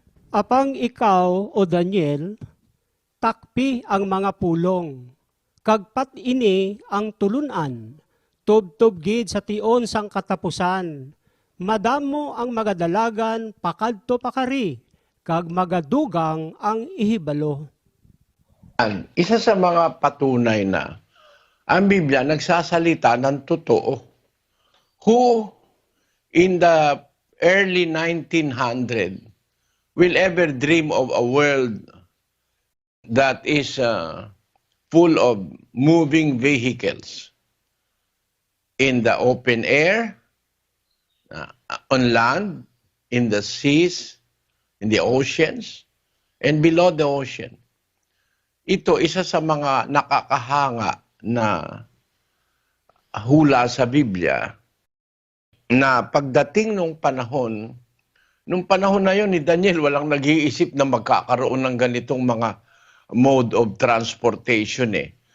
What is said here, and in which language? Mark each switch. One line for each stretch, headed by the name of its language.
Hiligaynon: Apang ikaw, o Daniel, takpi ang mga pulong, kagpat ini ang tulunan, tubtub gid sa tion sang katapusan, madamo ang magadalagan pakadto pakari, kag magadugang ang ihibalo.
Filipino: Isa sa mga patunay na ang Biblia nagsasalita ng totoo.
English: Who in the early 1900 will ever dream of a world that is full of moving vehicles in the open air, on land, in the seas, in the oceans, and below the ocean.
Filipino: Ito, isa sa mga nakakahanga na hula sa Biblia na pagdating nung panahon na yon ni Daniel, walang nag-iisip na magkakaroon ng ganitong mga
English: mode of transportation
Filipino: eh.